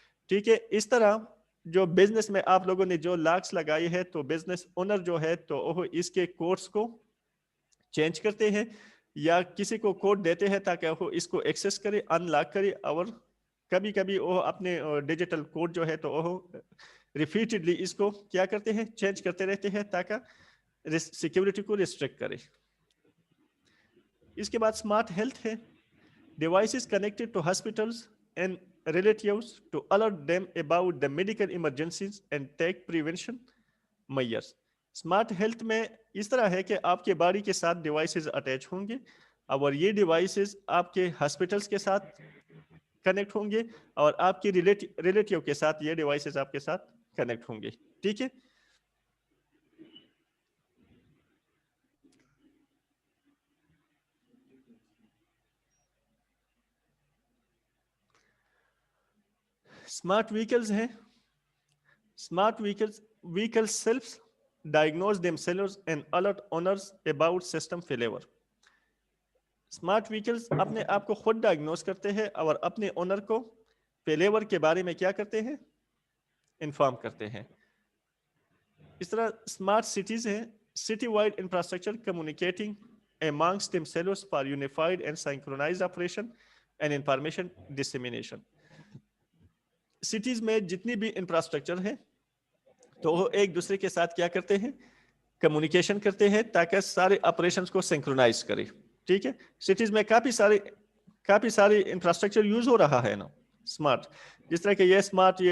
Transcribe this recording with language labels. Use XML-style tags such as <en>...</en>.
<ur>ٹھیک ہے, اس طرح جو بزنس میں آپ لوگوں نے جو لاکس لگائے ہیں تو بزنس اونر جو ہے تو وہ اس کے کوڈز کو چینج کرتے ہیں یا کسی کو کوڈ دیتے ہیں تاکہ وہ اس کو ایکسیس کرے, ان لاک کرے. اور کبھی کبھی وہ اپنے ڈیجیٹل کوڈ جو ہے تو وہ ریپیٹڈلی اس کو کیا کرتے ہیں, چینج کرتے رہتے ہیں تاکہ سیکیورٹی کو ریسٹرکٹ کرے. اس کے بعد اسمارٹ ہیلتھ ہے.</ur> <en>Devices connected to hospitals and relatives to alert them about the medical emergencies and take prevention measures.</en> <ur>Smart health میں اس طرح ہے کہ آپ کے باڈی کے ساتھ ڈیوائسز اٹیچ ہوں گے اور یہ ڈیوائسز آپ کے ہاسپٹلس کے ساتھ کنیکٹ ہوں گے اور آپ کی ریلیٹیو کے ساتھ یہ ڈیوائسز آپ کے ساتھ کنیکٹ ہوں گے. ٹھیک ہے, اسمارٹ ویکلز ہیں. Smart vehicle self</ur> <en>diagnose themselves and alert owners about system failure.</en> <ur>Smart vehicles اپنے آپ کو خود ڈائگنوز کرتے ہیں اور اپنے اونر کو فیلیور کے بارے میں کیا کرتے ہیں؟ انفارم کرتے ہیں. اس طرح اسمارٹ سٹیز ہیں,</ur> <en>city wide infrastructure communicating amongst themselves for unified and synchronized operation and information dissemination.</en> <ur>Cities میں جتنی بھی انفراسٹرکچر ہے تو وہ ایک دوسرے کے ساتھ کیا کرتے ہیں؟ کمیونیکیشن کرتے ہیں تاکہ سارے آپریشنز کو سنکرونائز کرے. ٹھیک ہے, سٹیز میں کافی سارے انفراسٹرکچر یوز ہو رہا ہے نا اسمارٹ, جس طرح کہ یہ اسمارٹ یہ</ur>